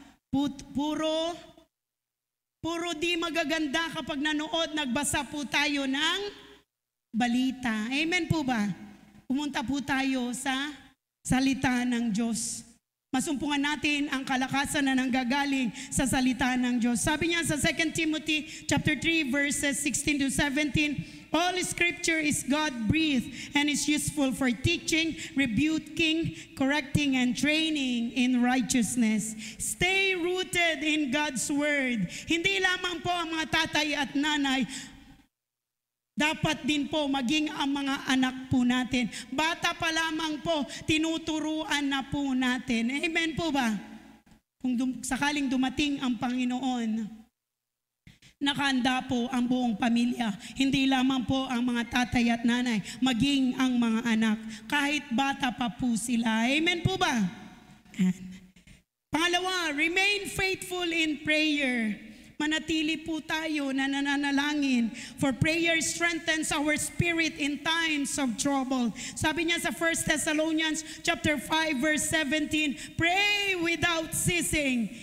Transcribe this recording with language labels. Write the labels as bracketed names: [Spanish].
[Filipino] Puro di magaganda kapag nanood, nagbasa po tayo ng balita. Amen po ba? Pumunta po tayo sa salita ng Diyos. Masumpungan natin ang kalakasan na nanggagaling sa salita ng Diyos. Sabi niya sa [English] 2 Timothy chapter 3 verses 16 to 17, all scripture is God-breathed and is useful for teaching, rebuking, correcting, and training in righteousness. Stay rooted in God's word. [Filipino] Hindi lamang po ang mga tatay at nanay, dapat din po maging ang mga anak po natin. Bata pa lamang po, tinuturuan na po natin. Amen po ba? Kung sakaling dumating ang Panginoon, nakahanda po ang buong pamilya. Hindi lamang po ang mga tatay at nanay, maging ang mga anak. Kahit bata pa po sila. Amen po ba? Pangalawa, [English] remain faithful in prayer. [Filipino] Manatili po tayo na nananalangin, [English] for prayer strengthens our spirit in times of trouble. [Filipino] Sabi niya sa [English] 1 Thessalonians chapter 5 verse 17, pray without ceasing.